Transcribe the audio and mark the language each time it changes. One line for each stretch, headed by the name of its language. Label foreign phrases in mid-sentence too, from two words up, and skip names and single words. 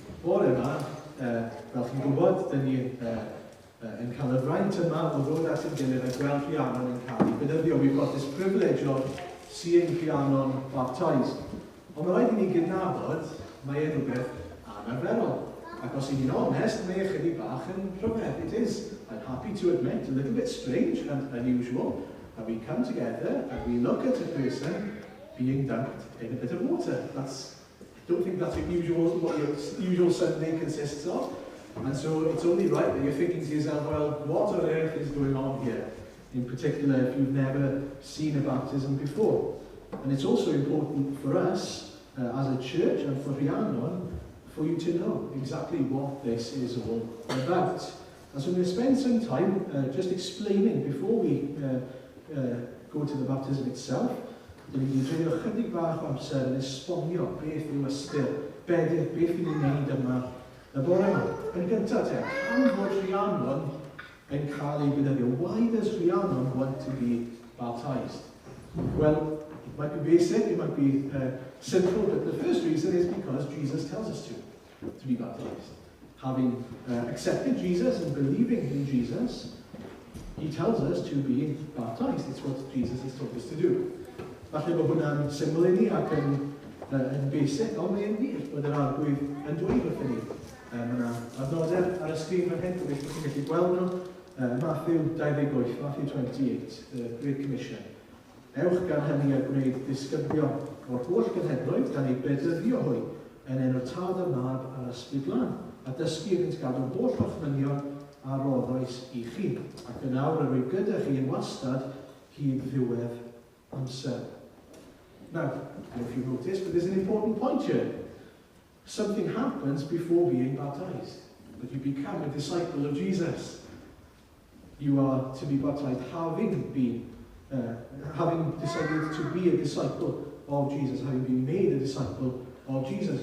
Welsh: bore yma, fel chi'n gwybod, dyn ni yn cael y fraint yma o ddod at ein gilydd a gweld Rhiannon yn cael ei benyddio.
English: We've got this privilege of seeing Rhiannon baptised.
Welsh: Ond mae rhaid i ni gydnabod, mae e'n rhywbeth anarferol. Ac os i ni'n onest, mae chydig bach yn rhyfedd.
English: It is, I'm happy to admit, a little bit strange and unusual. And we come together and we look at a person being dunked in a bit of water. I don't think that's what your usual Sunday consists of. And so it's only right that you're thinking to yourself, well, what on earth is going on here? In particular, if you've never seen a baptism before. And it's also important for us, as a church, and for Rhiannon, for you to know exactly what this is all about. And so I'm going to spend some time just explaining, before we go to the baptism itself,
Welsh: dyn ni'n dreulio chydig bach o amser yn esbonio beth yw ystyr, beth yw ni'n neud yma y bore yma. Yn gyntaf pam fod Rhiannon yn cael ei benyddio?
English: Why does Rhiannon want to be baptised? Well, it might be basic, it might be simple, but the first reason is because Jesus tells us to be baptised. Having accepted Jesus and believing in Jesus, he tells us to be baptised. It's what Jesus has told us to do.
Welsh: Falle bod hwnna'n syml i ni ac yn basic, ond mae'n wir bod yr arglwydd yn dweud wrthyn ni. Mae yna adnodau ar y sgrin fan hyn, bod chi'n gallu gweld nhw.
English: Matthew 28, Matthew 28, the Great Commission.
Welsh: Ewch gan hynny a gwneud disgybio o'r holl genhedloedd gan ei bedyddio hwy yn enw Tad y Mab a'r Ysbryd Glân, a dysgu iddynt gadw holl orchmynion a roddais i chi, ac yn awr yr rwy gyda chi yn wastad hyd ddiwedd amser.
English: Now, I don't know if you noticed, but there's an important point here. Something happens before being baptized. That you become a disciple of Jesus. You are to be baptized having decided to be a disciple of Jesus, having been made a disciple of Jesus.